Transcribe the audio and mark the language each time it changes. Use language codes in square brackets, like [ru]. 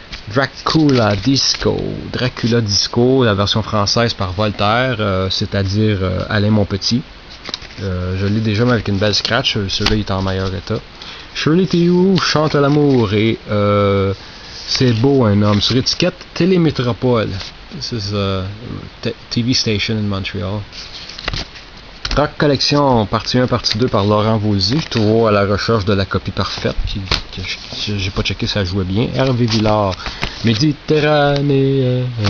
[fr] Dracula Disco, la version française par Voltaire, c'est-à-dire Alain Mon Petit. Je l'ai déjà, mais avec une belle scratch. Celui-là il est en meilleur état. Shirley Theroux chante l'amour et c'est beau un homme. Sur étiquette Télémétropole. [en] This is a TV station in Montreal. [fr] Rock Collection, partie 1, partie 2 par Laurent Voulzy. Je suis toujours à la recherche de la copie parfaite. J'ai pas checké si ça jouait bien. Hervé Villard, Méditerranée.